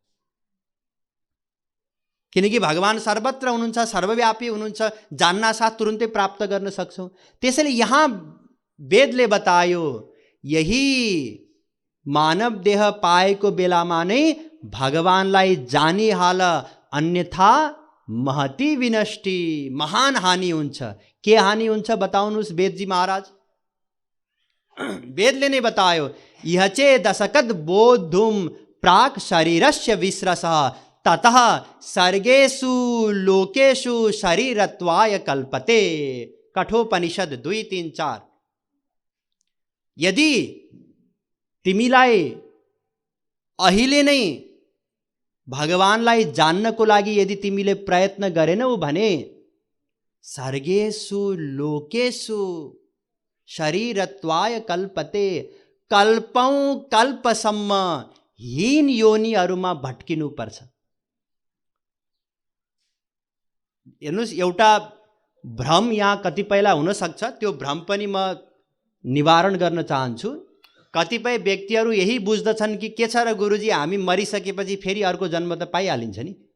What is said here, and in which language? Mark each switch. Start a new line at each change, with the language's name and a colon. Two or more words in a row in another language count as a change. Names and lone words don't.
Nepali: किनकि भगवान सर्वत्र हुनुहुन्छ, सर्वव्यापी हुनुहुन्छ, जान्नासाथ तुरुन्तै प्राप्त गर्न सक्छौँ। त्यसैले यहाँ वेदले बतायो यही मानव देह पाएको बेलामा नै भगवानलाई जानिहाल, अन्यथा
Sanskrit: महती विनष्टि,
Nepali: महान हानि हुन्छ। के हानि हुन्छ बताउनुहोस् वेदजी महाराज? वेदले नै बतायो
Sanskrit: यह चे दशकद बोद्धुम प्राक शरीरस्य विश्रसः ततः सर्गेषु लोकेषु शरीरत्वाय कल्पते।
Nepali: कठोपनिषद 2:3-4। यदि तिमीलाई अहिले नै भगवानलाई जान्नको लागि यदि तिमीले प्रयत्न गरेनौ भने
Sanskrit: सर्गेषु लोकेषु शरीरत्वाय कल्पते,
Nepali: कल्पौं कल्पसम्म हीन योनिहरूमा भट्किनु पर्छ। हेर्नुहोस्, एउटा भ्रम यहाँ कतिपयलाई हुन सक्छ, त्यो भ्रम पनि म निवारण गर्न चाहन्छु। कतिपय व्यक्तिहरू यही बुझ्दछन् कि के छ र गुरुजी, हामी मरिसकेपछि फेरि अर्को जन्म त पाइहालिन्छ नि।